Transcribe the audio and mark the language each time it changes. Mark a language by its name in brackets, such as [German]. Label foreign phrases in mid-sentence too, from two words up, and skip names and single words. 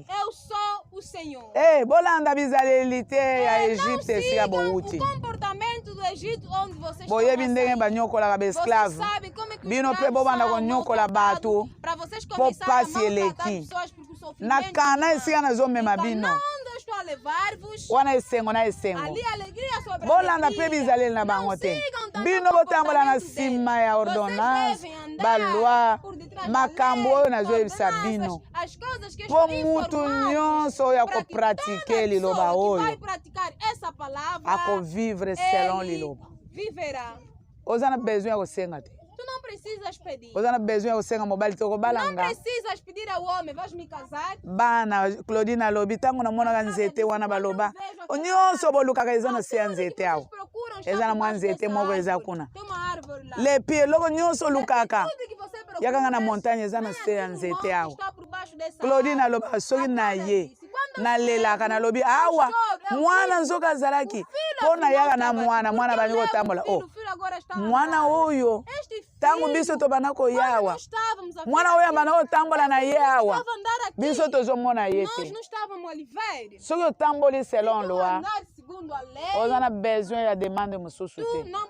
[Portuguese] Eu sou o Senhor. [Lingala] Bolanda bizalelite ya [Portuguese] Não [Lingala] Egypte esika [Portuguese] sigam [Lingala] bouti. [Portuguese] o comportamento do Egito onde vocês [Lingala] Boyebi [Portuguese] estão a [Lingala] ndenge [Portuguese] sair. [Lingala] banyokolaka [Portuguese] Vocês [Lingala] baesclave. [Portuguese] sabem como é que os [Lingala] Bino pe [Portuguese] escravos [Lingala] bobanda [Portuguese] são [Lingala] konyokola bato [Portuguese] maltratados, para vocês [Lingala] po [Portuguese] começarem a [Lingala] pasi [Portuguese] maltratar [Lingala] eleki. [Portuguese] pessoas porque o sofrimento [Lingala] Na kana [Portuguese] é [Lingala] esika nazomema [Portuguese] demais. [Lingala] bino. [Portuguese] Então, onde eu estou a levar-vos, [Lingala] Wana esengo na esengo. [Portuguese] ali alegria sobre [Lingala] Bolanda pe [Portuguese] alegria. [Lingala] bizaleli na [Portuguese] Não [Lingala] bango te. [Portuguese] sigam também [Lingala] Bino [Portuguese] o [Lingala] botambola na [Portuguese] comportamento [Lingala] sima ya [Portuguese] deles. [Lingala] ordonnance, [Portuguese] Vocês devem andar [Lingala] balwa, [Portuguese] por detrás da [Lingala] makambo [Portuguese] lei, [Lingala] oyo nazoyebisa [Portuguese] ordenanças, [Lingala] bino. [Portuguese] as coisas que [Lingala] Po [Portuguese] estão [Lingala] mutu [Portuguese] informadas, [Lingala] nyonso oyo [Portuguese] para que [Lingala] akopratike [Portuguese] toda [Lingala] liloba [Portuguese] pessoa que [Lingala] oyo [Portuguese] vai praticar essa palavra, [Lingala] akovivre selon [Portuguese] ele [Lingala] liloba. [Portuguese] viverá. [Lingala] Oza na besoin ya kosenga te. [Portuguese] Tu não precisas pedir. [Lingala] Oza na besoin ya kosenga mobali te [Portuguese] Não [Lingala] kobalanga. [Portuguese] precisas pedir ao homem, vais me casar. [Lingala] Bana Claudine alobi ntango namonaka nzete wana baloba nyonso bolukaka eza na se ya nzete awa eza na mwa nzete moko eza kuna lepi eloko nyonso olukaka yakanga na montagne eza na se ya nzete awa Claudine aloba soki na ye nalelaka nalobi awa mwana nzoka azalaki mpo nayaka na mwana bani kotambola mwana oyo ntango biso tobanda koyawa mwana oyo abanda kotambola na ye awa biso tozomona ye te soki otamboli [French] selon loi [Lingala] oza na besoin ya demande mosusu te